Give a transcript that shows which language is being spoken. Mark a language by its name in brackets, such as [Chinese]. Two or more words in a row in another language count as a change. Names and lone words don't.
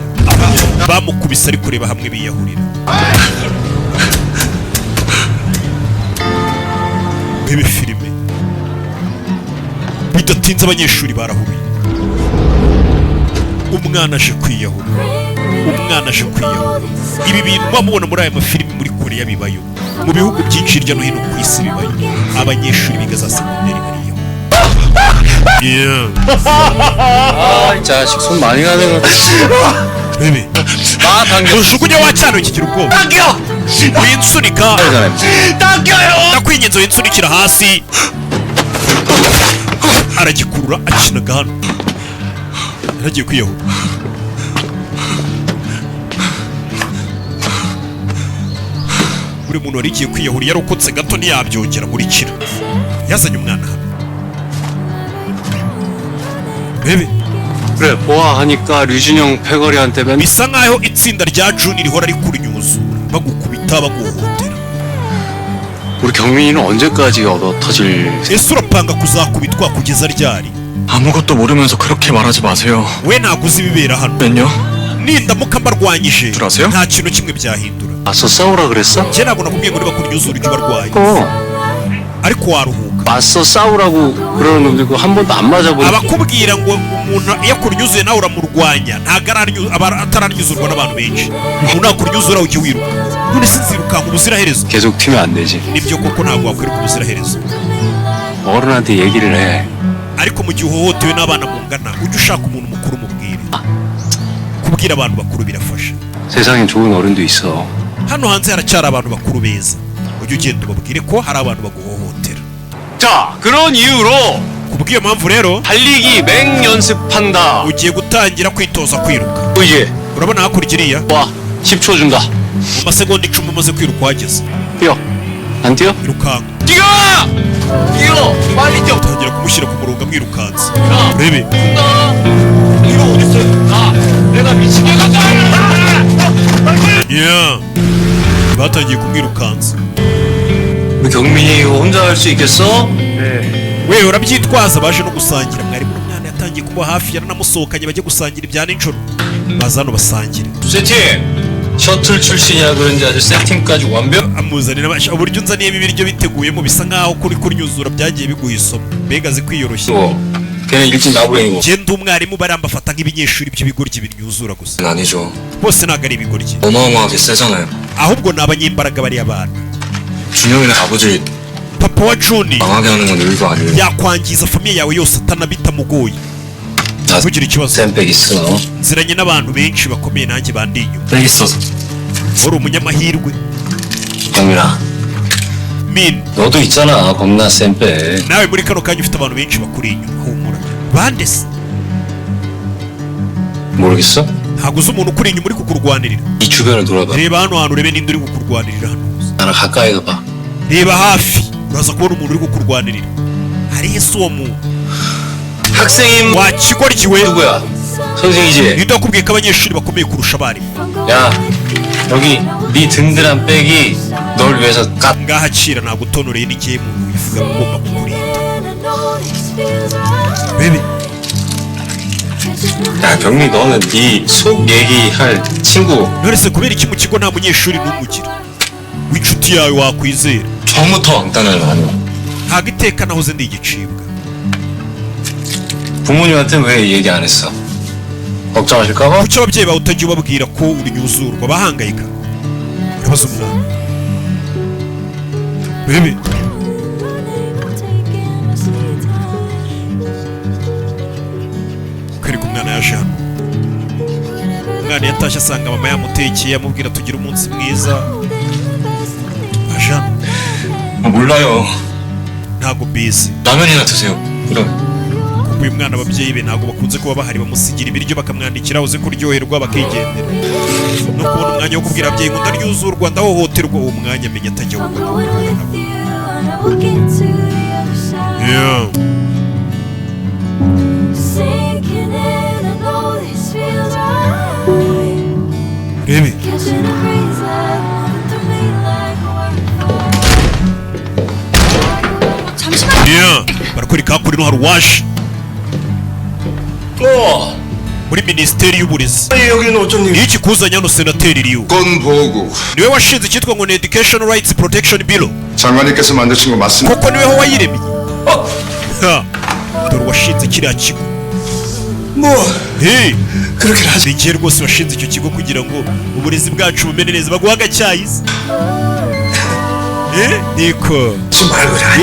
[Kinyarwanda] bamukubise ari kureba hamwe biyahurira. bebe filime bidatinze abanyeshuri barahuye. umwana aje kwiyahura. ibi bintu mubona muri aya mafilimi muri Korea bibayo, mu bihugu byinshi hirya no hino ku isi bibayo. abanyeshuri biga za segonderi bariyo. [Korean] 아, 자식 손 많이 가는 거. [Kinyarwanda] bebe [Korean] 아, 당겨. [Kinyarwanda] ujugunye wa cyano kigira ubwoba. [Korean] 당겨. [Kinyarwanda] winsunika. [Korean] 당겨요. [Kinyarwanda] ndakwinginze winsunikira hasi. aragikurura akinaga hano. yaragiye kwiyahura. buri muntu wari igiye kwiyahura yarokotse gato ntiyabyongera muri kira. yazanye umwana hano. bebe [Korean] 그래, 보아하니까 류진영 패거리한테 맨. [Kinyarwanda] bisa nkaho itsinda rya Juni rihora rikurunyuzu bagukubita baguhohotera. [Korean] 우리 경민이는 언제까지 얻어 터질. [Kinyarwanda] ese urapanga kuzakubitwa kugeza ryari? [Korean] 아무것도 모르면서 그렇게 말하지 마세요. [Kinyarwanda] we ntabwo uzi ibibera hano. [Korean] 맨요? [Kinyarwanda] nindamuka mbarwanyije Turaseo? nta kintu kimwe byahindura. [Korean] 맞서 싸우라 그랬어? [Kinyarwanda] njye ntabwo nakubwiye ngo nibakuryuza urujya ubarwaye ariko waruhuka. [Korean] 맞서 싸우라고 그러는 놈들고 한 번도 안 맞아보고. [Kinyarwanda] abakubwira ngo umuntu iyo akuryuzuye nawe uramurwanya ntabwo aba ataranyuzurwa n'abantu benshi. umuntu nakuryuzura ujye wiruka. none sinzirukanka ubuziraherezo. [Korean] 계속 튀면 안 되지. [Kinyarwanda] nibyo koko ntabwo wakwiruka ubuziraherezo. [Korean] 어른한테 얘기를 해. [Kinyarwanda] ariko mu gihe uhohotewe n'abana mungana ujye ushaka umuntu mukuru umubwire. kubwira abantu bakuru birafasha. [Korean] 세상엔 좋은 어른도 있어. [Kinyarwanda] hano hanze haracyari abantu bakuru beza. ujye ugenda ubabwire ko hari abantu baguhohotera. [Korean] 자, 그런 이유로 [Kinyarwanda] kubw'iyo mpamvu rero [Korean] 달리기 맹 연습한다. [Kinyarwanda] ugiye gutangira kwitoza kwiruka. [Korean] 이제 [Kinyarwanda] urabona hakurya iriya [Korean] 와, 10초 준다. [Kinyarwanda] mu masegonda 10 umaze kwiruka wageze. [Korean] 뛰어. 안 뛰어? [Kinyarwanda] irukanka. [Korean] 뛰어! 뛰어! 빨리 뛰어. [Kinyarwanda] utangira kumushyira ku murongo amwirukanse. urebe [Korean] 이거 어딨어? 나 내가 미치게 간다. yeah. [Kinyarwanda] batangiye kumwirukansa. [Korean] 우리 경민이 이거 혼자 할 수 있겠어? [Kinyarwanda] we urabyitwaza baje no gusangira. mwarimu n'umwana yatangiye kuba hafi yaranamusohokanye bajye gusangira ibya nijoro. baza hano basangire. [Korean] 두 세트. 셔틀 출신이라 그런지 아주 세팅까지 완벽. [Kinyarwanda] amuzanira abasha uburyo unzaniyemo ibiryo biteguyemo bisa nkaho kuri kuryuzura byagiye biguha isomo mbega azi kwiyoroshya [Korean] 걔는 일진 나부랭이고. [Kinyarwanda] genda umwarimu barambafata nk'ibinyeshuri by'ibigoryi binyuzura gusa [Korean] 아니죠. [Kinyarwanda] bose ntabwo ari ibigoryi [Korean] 어마어마하게 세잖아요. [Kinyarwanda] ahubwo ni abanyembaraga bariya bantu [Korean] 준영이네 아버지 [Kinyarwanda] papa wa Juni [Korean] 망하게 하는 건 일도 아니에요. [Kinyarwanda] yakwangiza famiye yawe yose atanabitamugoye [Korean] 나 [Kinyarwanda] ntugire ikibazo [Korean] 쌤백 있어. [Kinyarwanda] nziranye n'abantu benshi bakomeye nanjye bandi inyuma [Korean] 백 있어서. [Kinyarwanda] uri umunyamahirwe [Korean] 영민아, min 너도 있잖아 겁나 쌤백. [Kinyarwanda] nawe muri kano kanya ufite abantu benshi bakuri inyuma humura bande se [Korean] 모르겠어? [Kinyarwanda] ntabwo uzi umuntu ukuri inyuma uri kukurwanirira [Korean] 이 주변을 돌아봐. [Kinyarwanda] reba hano hantu urebe ninde uri kukurwanirira hano hose [Korean] 나랑 가까이서 봐. [Kinyarwanda] reba hafi uraza kubona umuntu uri kukurwanirira harihe se uwo muntu [Korean] 학생임 [Kinyarwanda] wakigoryiwe [Korean] 누구야? 선생이지? [Kinyarwanda] ninde wakubwiye ko abanyeshuri bakomeye kurusha abarimu [Korean] 야, 여기 네 든든한 백이 널 위해서 까. [Kinyarwanda] ngaho acira ntabwo utonoreye n'igihe muntu wifuza ko ugomba kukurinda bebe [Korean] 야, 병리 너는 네 속 얘기할 친구 [Kinyarwanda] none se kubera iki mu kigo nta munyeshuri n'umwe ugira w'inshuti yawe wakwizera [Korean] 처음부터 왕따는 아니야. [Kinyarwanda] ntabwo iteka nahoze ndi igicibwa [Korean] 부모님한테 왜 얘기 안 했어? 걱정하실까봐? [Kinyarwanda] kuki ababyeyi bawe utajya ubabwira ko urunyuzurwa bahangayika urabaza umwana bebe kwereka umwana yaje hano umwana yatashye asanga mama yamutekeye amubwira tugira umunsi mwiza aje hano [Korean] 몰라요. [Kinyarwanda] ntabwo mbizi [Korean] 라면이나 드세요. 그럼. [Kinyarwanda] kuko uyu mwana ababyeyi be ntabwo bakunze kuba bahari bamusigira ibiryo bakamwandikira uze kuryoherwa bakigendera no kubona umwanya wo kubwira ababyeyi ngo ndaryuzurwa ndahohoterwa uwo mwanya amenya atajya ahubwo yeah. rebe [Korean] 잠시만. yeah. [Kinyarwanda] barakwereka hakurino hari uwaje muri minisiteri y'uburezi [Korean] 여기는 어쩐 [Kinyarwanda] iyo ikikuzanye hano senateri riyo [Korean] 건 보고 [Kinyarwanda] niwe washinze icyitwa ngo ni [English] education rights protection bureau [Korean] 장관님께서 만드신 거 맞습니다. [Kinyarwanda] koko niweho wayiremye Ha, dore washinze kiriya kigo [Korean] 뭐 hey, 그렇게 하지. [Kinyarwanda] ni igihe rwose washinze icyo kigo kugira ngo uburezi bwacu bumere neza baguha agacyayizi niko [Korean] 지금 말고 그래.